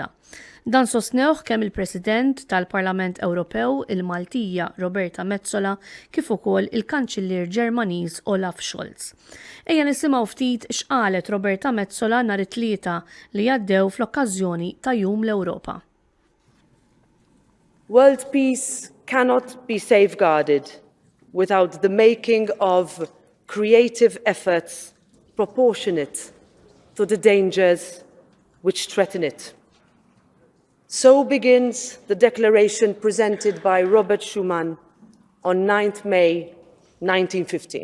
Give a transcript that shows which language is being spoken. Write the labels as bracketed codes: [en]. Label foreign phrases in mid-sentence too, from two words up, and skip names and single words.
[mt] Dan sostnewh kemm il-President tal-Parlament Ewropew il-Maltija Roberta Metsola kif ukoll il-Kanċillier Ġermaniż Olaf Scholz. Ejja nisimgħu ftit x'qalet Roberta Metsola nhar it-tlieta li għaddew fl-okkażjoni ta' Jum l-Ewropa. [en] World peace cannot be safeguarded without the making of creative efforts proportionate to the dangers which threaten it. So begins the declaration presented by Robert Schuman on 9th May 1950.